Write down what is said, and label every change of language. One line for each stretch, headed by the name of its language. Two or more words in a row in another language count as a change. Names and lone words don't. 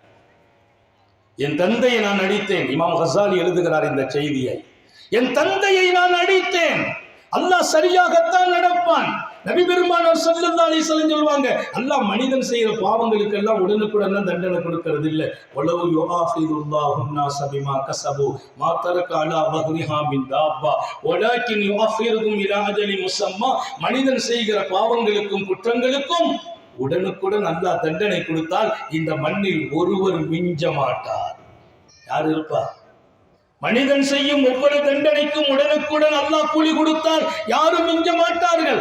Tamil: என் தந்தையை நான் அடித்தேன். இமாம் ஹசாலி எழுதுகிறார் இந்த செய்தியை, என் தந்தையை நான் அடித்தேன். அல்லாஹ் சரியாகத்தான் நடப்பான். நபி பெருமானார்
Arabic: صلى الله عليه وسلم
Tamil: சொல்வாங்க, அல்லாஹ் மனிதன் செய்யற பாவங்களுக்கு எல்லாம் உடனுக்குடன் தண்டனை கொடுக்கிறது இல்லை.
Arabic: ولو يؤاخذ الله الناس بما كسبوا ما ترك على ظهرها من دابة ولكن يؤخرهم الى اجل مسمى.
Tamil: மனிதன் செய்கிற பாவங்களுக்கும் குற்றங்களுக்கும் உடனுக்குடன் அல்லாஹ் தண்டனை கொடுத்தால் இந்த மண்ணில் ஒருவர் மிஞ்ச மாட்டார். யார் இருப்பா? மனிதன் செய்யும் ஒவ்வொரு தண்டனைக்கும் உடனுக்குடன் அல்லாஹ் கூலி கொடுத்தால் யாரும் மிஞ்ச மாட்டார்கள்.